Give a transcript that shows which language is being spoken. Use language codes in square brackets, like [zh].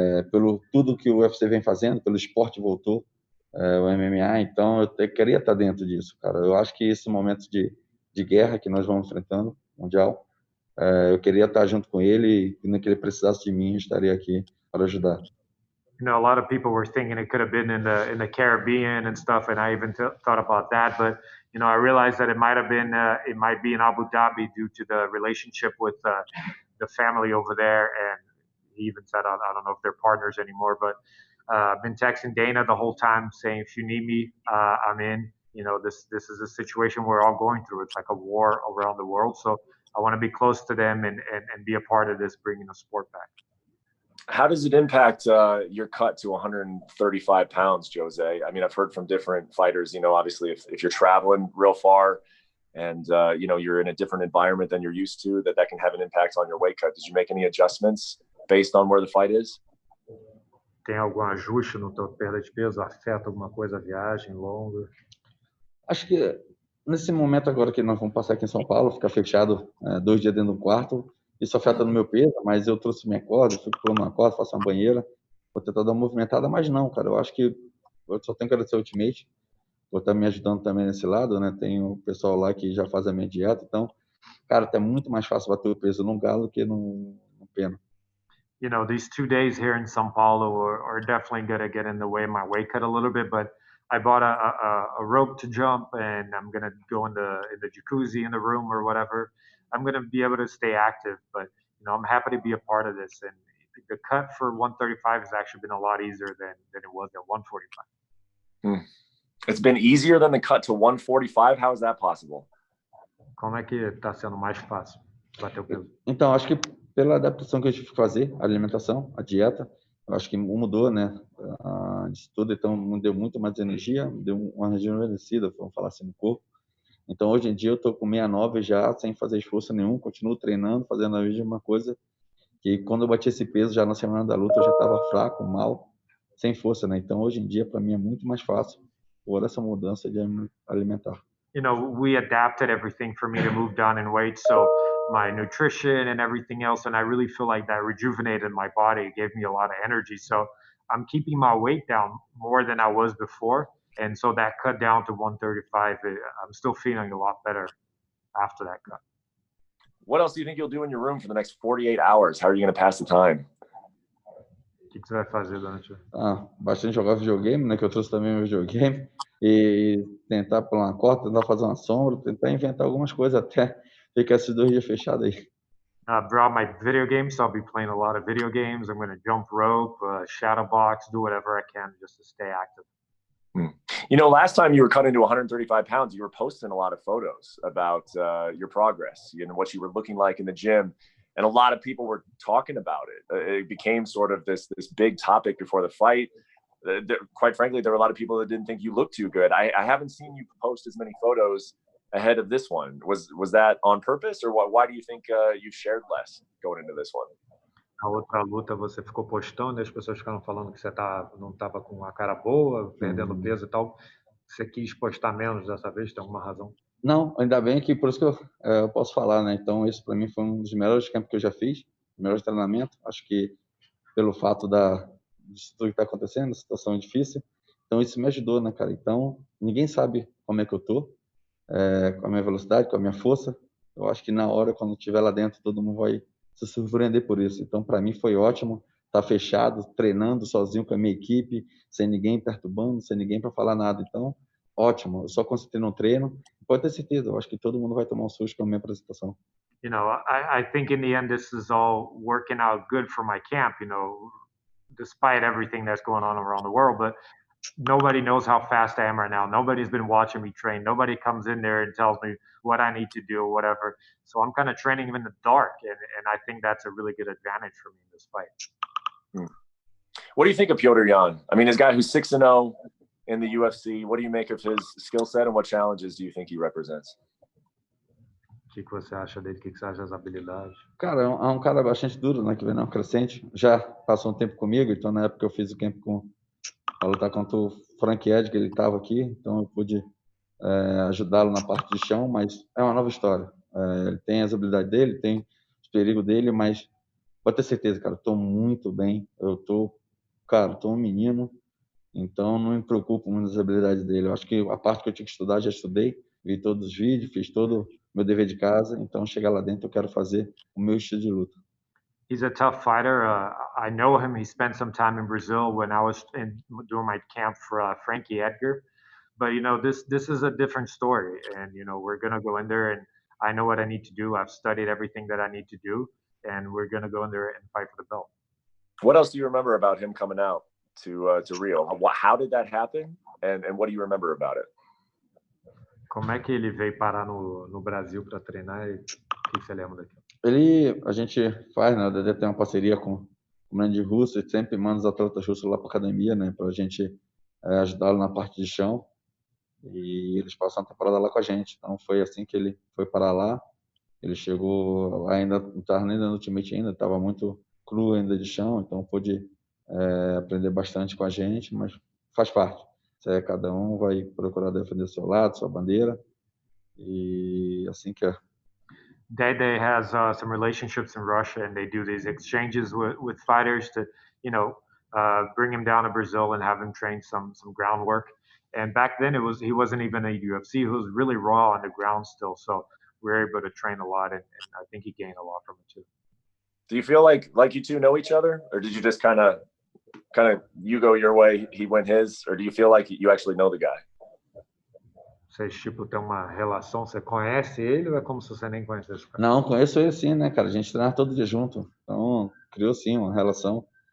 [pt] Pelo tudo que o UFC vem fazendo, pelo esporte voltou, o MMA, então eu queria estar dentro disso, cara. Eu acho que esse momento de guerra que nós vamos enfrentando, mundial, eu queria estar junto com ele e no que ele precisasse de mim, eu estaria aqui para ajudar. [en] A lot of people were thinking it could have been in the Caribbean and stuff, and I even thought about that. But I realized that it might be in Abu Dhabi due to the relationship with the family over there. And he even said, I don't know if they're partners anymore, but I've been texting Dana the whole time saying, if you need me, I'm in. This is a situation we're all going through. It's like a war around the world. So I want to be close to them and be a part of this, bringing the sport back. How does it impact your cut to 135 pounds, Jose? I mean, I've heard from different fighters, obviously if you're traveling real far and, you're in a different environment than you're used to, that can have an impact on your weight cut. Did you make any adjustments based on where the fight is? [pt] Tem algum ajuste no teu perda de peso? Afeta alguma coisa a viagem longa? Acho que nesse momento agora que nós vamos passar aqui em São Paulo, ficar fechado 2 dias dentro do quarto, isso afeta no meu peso, mas eu trouxe minha corda, fico pulando uma corda, faço uma banheira, vou tentar dar uma movimentada, mas não, cara, eu acho que eu só tenho que agradecer ao Ultimate, vou estar me ajudando também nesse lado, né, tem o pessoal lá que já faz a minha dieta, então, cara, tá muito mais fácil bater o peso num galo que num pena. [en] These 2 days here in São Paulo are definitely going to get in the way of my weight cut a little bit, but I bought a rope to jump, and I'm going to go in the jacuzzi in the room or whatever. I'm going to be able to stay active. But I'm happy to be a part of this. And the cut for 135 has actually been a lot easier than it was at 145. It's been easier than the cut to 145. How is that possible? [pt] Como é que está sendo mais fácil bater o peso? Então, acho que pela adaptação que eu tive que fazer, a alimentação, a dieta, eu acho que mudou, né? Disso tudo, então me deu muito mais energia, me deu uma rejuvenescida, vamos falar assim, no corpo. Então, hoje em dia, eu estou com 69 já, sem fazer esforço nenhum, continuo treinando, fazendo a mesma coisa, que quando eu bati esse peso, já na semana da luta, eu já estava fraco, mal, sem força, né? Então, hoje em dia, para mim, é muito mais fácil por essa mudança de alimentar. [en] We adapted everything for me to move down in weight. So my nutrition and everything else. And I really feel like that rejuvenated my body. It gave me a lot of energy. So I'm keeping my weight down more than I was before. And so that cut down to 135, I'm still feeling a lot better after that cut. What else do you think you'll do in your room for the next 48 hours? How are you going to pass the time? [pt] O que você vai fazer durante? Bastante jogar videogame, né? Que eu trouxe também meu videogame. E tentar pular uma corda, tentar fazer uma sombra, tentar inventar algumas coisas até ficar esses 2 dias fechados aí. [en] Throughout my video games, so I'll be playing a lot of video games. I'm going to jump rope, shadow box, do whatever I can just to stay active. Last time you were cut into 135 pounds, you were posting a lot of photos about your progress, what you were looking like in the gym. And a lot of people were talking about it. It became sort of this big topic before the fight. Quite frankly, there were a lot of people that didn't think you looked too good. I haven't seen you post as many photos ahead of this one. Was that on purpose, or why do you think you shared less going into this one? [pt] A outra luta você ficou postando e as pessoas ficaram falando que você não estava com uma cara boa, perdendo peso e tal. Você quis postar menos dessa vez? Tem alguma razão? Não, ainda bem que por isso que eu posso falar, né? Então, isso para mim foi um dos melhores campos que eu já fiz, melhores treinamento. Acho que pelo fato disso tudo que está acontecendo, a situação é difícil. Então, isso me ajudou, né, cara? Então, ninguém sabe como é que eu tô, com a minha velocidade, com a minha força. Eu acho que na hora, quando estiver lá dentro, todo mundo vai se surpreender por isso. Então, para mim foi ótimo estar fechado, treinando sozinho com a minha equipe, sem ninguém perturbando, sem ninguém para falar nada. Então, ótimo. Eu só concentrei no treino. Pode ter certeza, eu acho que todo mundo vai tomar um susto com a minha apresentação. [en] I think in the end, this is all working out good for my camp, despite everything that's going on around the world. But nobody knows how fast I am right now. Nobody's been watching me train. Nobody comes in there and tells me what I need to do or whatever. So I'm kind of training in the dark. And I think that's a really good advantage for me in this fight. What do you think of Petr Yan? I mean, this guy who's 6-0 in the UFC, what do you make of his skill set and what challenges do you think he represents? [pt] O que você acha dele? O que você acha das habilidades? Cara, é um cara bastante duro, né? Que vem na crescente. Já passou um tempo comigo, então na época eu fiz o camp para lutar contra o Frank Edgar, ele estava aqui, então eu pude ajudá-lo na parte de chão, mas é uma nova história. Ele tem as habilidades dele, tem os perigos dele, mas pode ter certeza, cara, estou muito bem. Estou um menino, então não me preocupo muito das habilidades dele. Eu acho que a parte que eu tinha que estudar, já estudei, vi todos os vídeos, fiz todo o meu dever de casa, então chegar lá dentro eu quero fazer o meu estilo de luta. [en] He's a tough fighter. I know him. He spent some time in Brazil when I was doing my camp for Frankie Edgar. But this is a different story, and we're gonna go in there, and I know what I need to do. I've studied everything that I need to do, and we're gonna go in there and fight for the belt. What else do you remember about him coming out to Rio? How did that happen, and what do you remember about it? [pt] Como é que ele veio parar no Brasil para treinar? E o que você lembra daquilo? A gente faz, né? O Dedé tem uma parceria com o grande russo e sempre manda os atletas russos lá para academia, né? Para a gente ajudá-lo na parte de chão. E eles passam a temporada lá com a gente. Então foi assim que ele foi parar lá. Ele chegou lá, ainda não estava nem no Ultimate ainda, estava muito cru ainda de chão, então pôde aprender bastante com a gente, mas faz parte. Cada um vai procurar defender o seu lado, sua bandeira, e assim que é. [en] Dede has some relationships in Russia, and they do these exchanges with fighters to, bring him down to Brazil and have him train some groundwork. And back then, he wasn't even a UFC. He was really raw on the ground still, so we were able to train a lot, and I think he gained a lot from it too. Do you feel like you two know each other, or did you just kind of you go your way, he went his, or do you feel like you actually know the guy? [pt] Vocês, tipo, têm uma relação, você conhece ele ou é como se você nem conhecesse o cara? Não, conheço ele sim, né, cara? A gente treina todo dia junto. Então, criou sim uma relação.